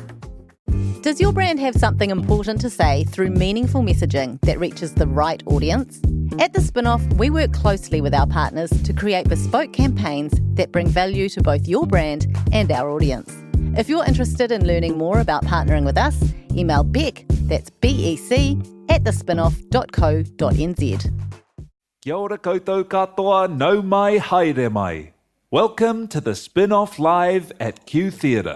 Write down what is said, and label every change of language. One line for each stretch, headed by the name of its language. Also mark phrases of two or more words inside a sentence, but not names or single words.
English: Does your brand have something important to say through meaningful messaging that reaches the right audience? At The Spin-off, we work closely with our partners to create bespoke campaigns that bring value to both your brand and our audience. If you're interested in learning more about partnering with us, email Beck, that's BEC, at thespinoff.co.nz.
Māori: Kia ora koutou katoa, nau mai, haere mai.
English: Welcome to the Spin-off Live at Q Theatre.